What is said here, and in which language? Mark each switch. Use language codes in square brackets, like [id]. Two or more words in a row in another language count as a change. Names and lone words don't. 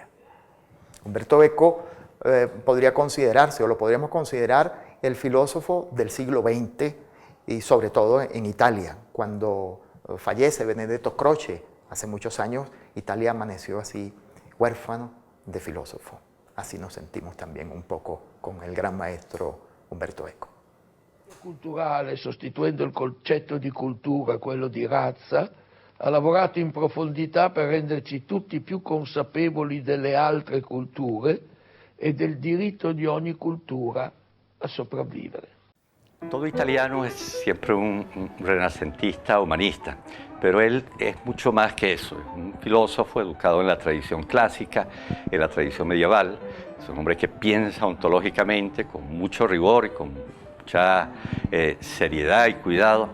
[es] Humberto Eco podría considerarse, o lo podríamos considerar, el filósofo del siglo XX y sobre todo en Italia. Cuando fallece Benedetto Croce hace muchos años, Italia amaneció así, huérfano de filósofo. Así nos sentimos también un poco con el gran maestro Umberto Eco. [it] Culturale, sostituendo il concetto di cultura, quello di razza, ha lavorato in profondità per renderci tutti più consapevoli delle altre culture e del diritto di ogni cultura a sopravvivere. [es] Todo italiano es siempre un renacentista humanista, pero él es mucho más que eso. Es un filósofo educado en la tradición clásica, en la tradición medieval. Es un hombre que piensa ontológicamente con mucho rigor y con mucha seriedad y cuidado.